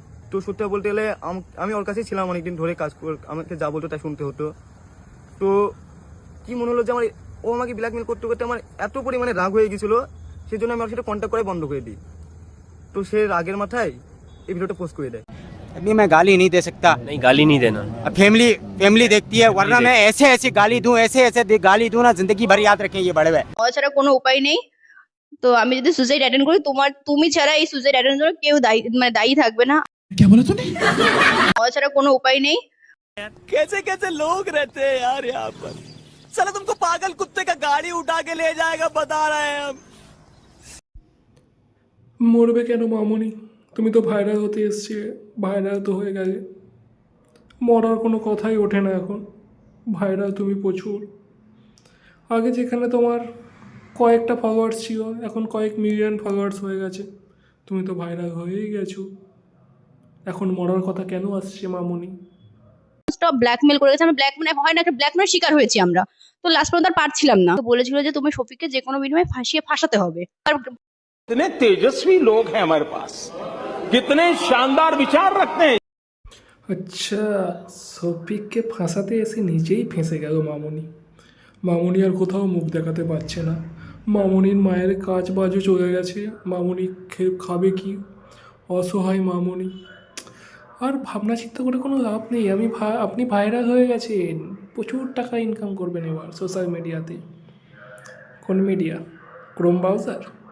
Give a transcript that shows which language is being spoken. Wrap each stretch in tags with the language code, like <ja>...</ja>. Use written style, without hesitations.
<bn>তো সত্যি বলতে গেলে আমি ওর কাছেই ছিলাম অনেকদিন ধরে, আমাকে যা বলতো তাই শুনতে হতো। তো কি মনে হলো যে ও আমাকে ব্ল্যাকমেল করতে করতে আমার এত পরিমাণে রাগ হয়ে গেছিল, সেই জন্য আমি ওর সাথে কন্ট্যাক্ট করে বন্ধ করে দিই। তো সে রাগের মাথায় এই ভিডিওটা পোস্ট করে দেয়।</bn> <hi>अभी मैं गाली नहीं दे सकता। नहीं, गाली नहीं देना। अब फैमिली देखती है, वरना मैं ऐसे गाली दूं, ऐसे गाली दूं ना, जिंदगी भर याद रखें ये बड़े हुए।</hi> <bn>ছাড়া কোনো উপায় নেই। তো আমি যদি সুসাইড অ্যাটেন্ড করি, তুমি ছাড়া এই সুসাইড অ্যাটেন্ড করার কেউ দায়ী থাকবে না।</bn> <hi>क्या बोला तूने?</hi> <bn>ছাড়া কোনো উপায় নেই।</bn> <hi>कैसे कैसे लोग रहते हैं यार यहाँ पर। साला तुमको पागल कुत्ते का गाड़ी उठा के ले जाएगा, बता रहे हैं हम।</hi> <bn>মরবে কেন মামনি, তুমি তো ভাইরাল হতে এসছে, ভাইরাল তো হয়ে গেছে, মরার কোনো কথাই ওঠে না এখন। ভাইরাল তুমি প্রচুর, আগে যেখানে তোমার কয়েকটা ফলোয়ার্স ছিল, এখন কয়েক মিলিয়ন ফলোয়ার্স হয়ে গেছে, তুমি তো ভাইরাল হয়েই গেছো, এখন মরার কথা কেন আসছে মামনি? স্টপ ব্ল্যাকমেল করে গেছে। আমরা ব্ল্যাকমেল হয় না, একটা ব্ল্যাকমেলের শিকার হয়েছি আমরা। তো লাস্ট পর্যন্ত আর পারছিলাম না, তো বলেছিল যে তুমি শফিককে যে কোনো বিনিময়ে ফাঁসাতে হবে। আর</bn> <hi>कितने तेजस्वी लोग हैं हमारे पास, कितने शानदार विचार रखते हैं।</hi> <bn>আচ্ছা, শফিককে ফাঁসাতে এসে নিজেই ফেঁসে গেল মামনি। মামনি আর কোথাও মুখ দেখাতে পারছে না, মামনির মায়ের কাজ বাজও চলে গেছে, মামনি খাবে কি, অসহায় মামনি। আর ভাবনা চিন্তা করে কোনো লাভ নেই, আপনি ভাইরাল হয়ে গেছেন, প্রচুর টাকা ইনকাম করবেন এবার সোশ্যাল মিডিয়াতে। কোন মিডিয়া? Chrome browser?</bn>